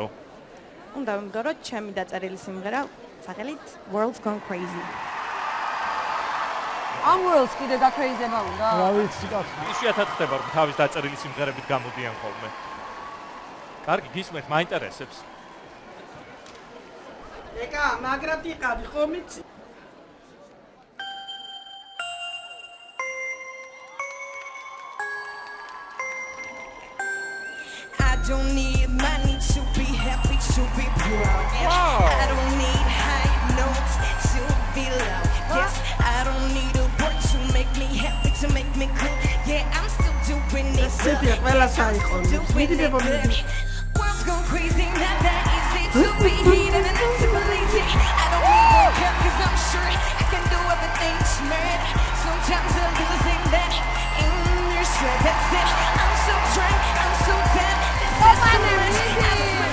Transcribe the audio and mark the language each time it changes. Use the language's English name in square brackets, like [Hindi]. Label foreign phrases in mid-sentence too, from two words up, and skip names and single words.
[Georgian] უნდა ვიმღერო ჩემი დაწერილი სიმღერა, სახელით World's Gone Crazy. ამ World's კიდე გაკრეიზება უნდა? რა ვიცი კაცო. იშვიათად ხდება, რომ თავის დაწერილი სიმღერებით გამოდიან ხოლმე. კარგი, გისმენთ, მაინტერესებს. ეკა, მაგრად იყავი, ხომ იცი? [English] I don't need money to be happy, to be proud. Yeah. I don't need high notes to be loud. Yes, I don't need a word to make me happy, to make me cool. Yeah, I'm still doing it. Cynthia, [Georgian] ყველა საიხონი. მიდი ბებო, მიდი. [English] World's gone crazy, not that easy to be heated and not super lazy. I don't even care cause I'm sure I can do everything smart. Sometimes I'm losing that in your sweat, that's it. I'm so drunk, I'm so down. This is too much, I swear.